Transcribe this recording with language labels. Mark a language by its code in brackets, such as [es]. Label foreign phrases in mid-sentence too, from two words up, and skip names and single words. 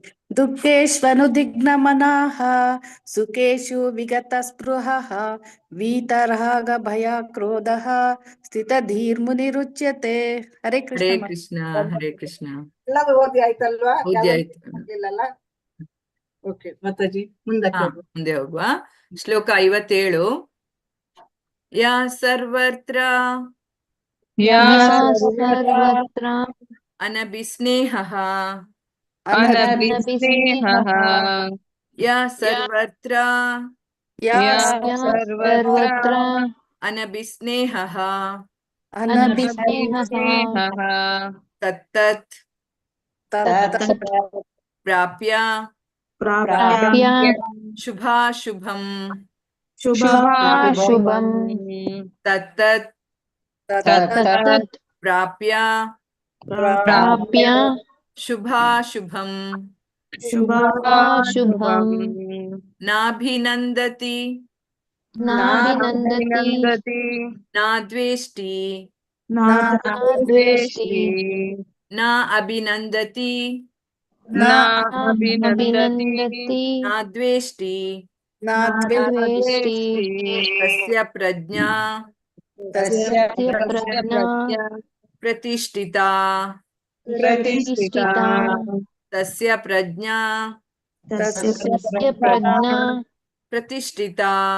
[sa] ದುಃಖೇಷ್ವನುದಿಗ್ನಮನಾಃ ಸುಖೇಷು ವಿಗತಸ್ಪೃಹಃ ವೀತರಾಗ ಭಯ ಕ್ರೋಧಃ ಸ್ಥಿತಧೀರ್ಮುನಿರುಚ್ಯತೆ. ಹರೇ ಹರೇ ಕೃಷ್ಣ ಕೃಷ್ಣ. ಹರೇ ಕೃಷ್ಣ. [kn] ಎಲ್ಲರೂ ಓದಿ ಆಯ್ತಲ್ವಾ? ಓದಿ ಆಯ್ತು. ಇಲ್ಲಲ್ಲ? ಓಕೆ ಮಾತಾಜಿ, ಮುಂದಕ್ಕೆ ಹೋಗು. ಮುಂದೆ ಹೋಗುವ. ಶ್ಲೋಕ 57. [sa] ಯಾ ಸರ್ವತ್ರ ಅನಭಿಸ್ನೇಹಃ ಯಾ ಸರ್ವತ್ರ ಅನಭಿಸ್ನೇಹಃ ತತ್ತತ್ ಪ್ರಾಪ್ಯ ಶುಭಾಶುಭಂ ತತ್ತತ್ ಪ್ರಾಪ್ಯ ಶುಭಾಶುಭಂ ನಾಭಿನಂದತಿ ನಾದ್ವೇಷ್ಟಿ ನ ಅಭಿನಂದತಿ ನಾದ್ವೇಷ್ಟಿ ತಸ್ಯ ಪ್ರಜ್ಞಾ ಪ್ರತಿಷ್ಠಿತಾ ತಸ್ಯ ಪ್ರಜ್ಞಾ ಪ್ರತಿಷ್ಠಿತಾ.